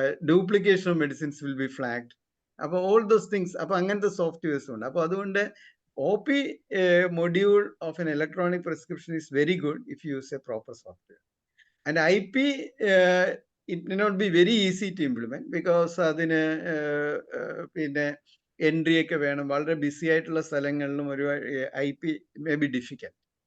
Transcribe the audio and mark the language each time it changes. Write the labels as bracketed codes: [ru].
[en] Duplication of medicines will be flagged. [ml] അപ്പോൾ [en] all those things, [ml] അപ്പോൾ അങ്ങനത്തെ സോഫ്റ്റ്വെയർസ് ഉണ്ട്. അപ്പോൾ അതുകൊണ്ട് [en] OP module of an electronic prescription is very good if you use a proper software. And IP, it may not be very easy to implement because [ml] അതിന് പിന്നെ entry ഒക്കെ വേണം. വളരെ ബിസി ആയിട്ടുള്ള സ്ഥലങ്ങളിലും ഒരു IP [en] may be difficult.